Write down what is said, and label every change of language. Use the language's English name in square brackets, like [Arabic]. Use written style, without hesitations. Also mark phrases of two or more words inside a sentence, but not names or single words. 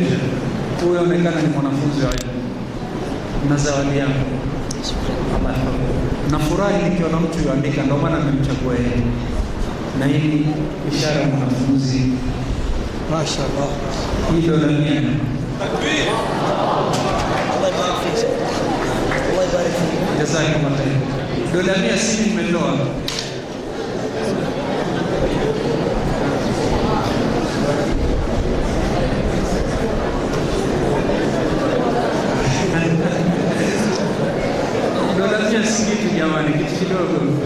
[Swahili] Huyo onekana ni mwanafunzi wa elimu na zawadi yako. [Arabic] الله يحفظك. [Swahili] Nafurahi nikiona mtu yuandika, ndio maana nimemchagua yeye, na hii ishara ya mwanafunzi. [Arabic] mashaallah. [Swahili] Hii ndio dunia. [Arabic] الله يبارك فيك. الله يبارك فيك. جزاك الله خير. [Swahili] Dola 100 si nimeloa. Dola 100 si kitu jamani, kitu kidogo.